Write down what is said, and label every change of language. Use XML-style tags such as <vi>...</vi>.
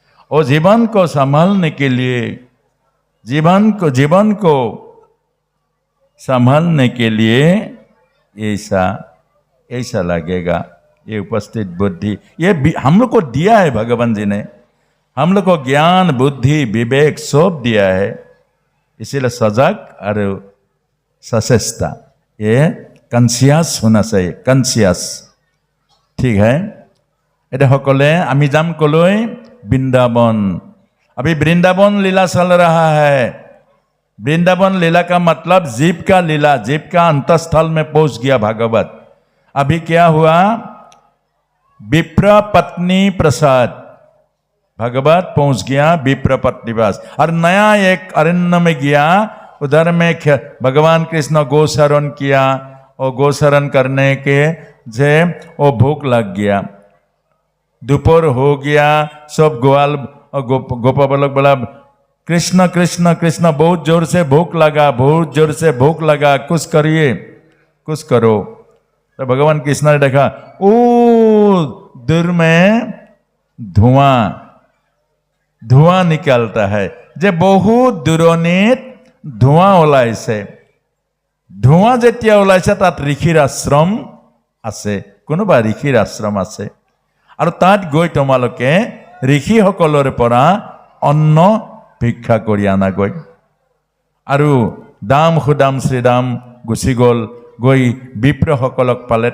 <hi>और जीवन को संभालने के लिए, जीवन को संभालने के लिए ऐसा लगेगा। ये उपस्थित बुद्धि, ये हम लोग को दिया है भगवान जी ने, हम लोग को ज्ञान बुद्धि विवेक सब दिया है। इसीलिए सजग और सचेष्टा, ये कन्सियास होना चाहिए, कन्सियास। ठीक है,</hi> <as>এটা সকলে আমি যাম কলৈ?</as> <hi>वृंदावन। अभी वृंदावन लीला चल रहा है। वृंदावन लीला का मतलब जीव का लीला, जीव का अंतस्थल में पहुंच गया भागवत। अभी क्या हुआ? विप्र पत्नी प्रसाद, भगवत पहुंच गया विप्र पत्नी पास। और नया एक अरण्य में गया, उधर में भगवान कृष्ण गोचरण किया, और गोचरण करने के जे वो भूख लग गया, दोपहर हो गया। सब ग्वाल गोपा बालक बोला कृष्ण कृष्ण कृष्ण, बहुत जोर से भूख लगा, कुछ करिए, कुछ करो। तो भगवान कृष्ण ने देखा ओ दूर में धुआं निकलता है, जे बहुत दूरनित धुआं ওলাইছে।</hi> <as>ধুৱা যেতিয়া ওলাইছে তাত ঋষিৰ আশ্ৰম আছে, কোনোবা ঋষিৰ আশ্ৰম আছে। আৰু তাত গৈ তোমালোকে ঋষিসকলৰ পৰা অন্ন ভিক্ষা কৰি আনাগৈ। আৰু দাম সুদাম শ্ৰীদাম গুচি গ'ল, গৈ বিপ্ৰসকলক পালে।</as>